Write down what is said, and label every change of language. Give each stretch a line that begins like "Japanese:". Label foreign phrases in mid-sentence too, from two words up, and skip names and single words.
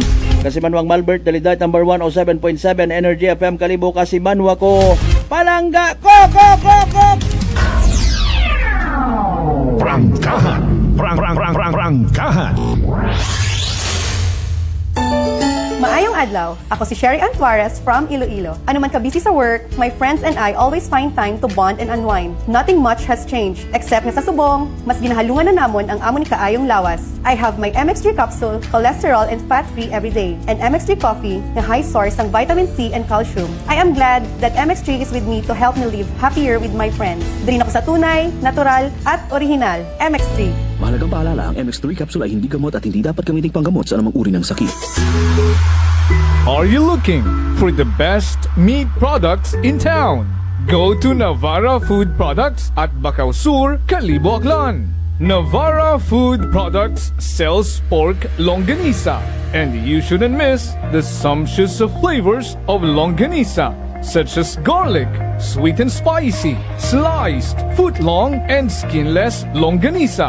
Hiligaynon: Kasimanwang Malbert Daliday number 107.7 Energy FM Kalibo Kasimanwa ko palangga ko. Prangkahan Prangkahan. Maayong adlaw. Ako si Sherry Antuarez from Iloilo. Ano man ka-busy sa
English: work, my friends and I always find time to bond and unwind. Nothing much has changed, except nga sa subong, mas ginahalungan na namon ang amon ni kaayong lawas. I have my MX3 capsule, cholesterol and fat-free every day, and MX3 coffee na high source ng vitamin C and calcium. I am glad that MX3 is with me to help me live happier with my friends.
Filipino: Dili na ko sa tunay, natural, at original. MX3. Mahalagang paalala, ang MX3 capsule ay hindi gamot at hindi dapat gamiting panggamot sa anumang uri ng sakit.
English: Are you looking for the best meat products in town? Go to Navara Food Products at Bacau Sur, Calibo, Aklan. Navara Food Products sells pork longanisa, and you shouldn't miss the sumptuous flavors of longanisa, such as garlic, sweet and spicy, sliced, foot-long, and skinless longanisa.